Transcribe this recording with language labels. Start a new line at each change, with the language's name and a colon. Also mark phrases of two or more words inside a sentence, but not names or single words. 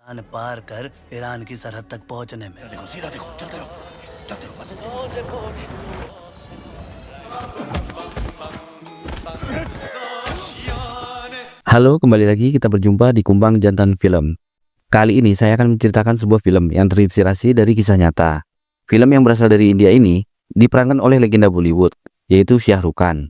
Hindi: पार कर ईरान की सरहद तक पहुंचने में। देखो सीधा देखो, चलते रहो, चलते रहो बस।
Indonesian: Halo, kembali lagi kita berjumpa di Kumbang Jantan Film. Kali ini saya akan menceritakan sebuah film yang terinspirasi dari kisah nyata. Film yang berasal dari India ini diperankan oleh legenda Bollywood, yaitu Shah Rukh Khan.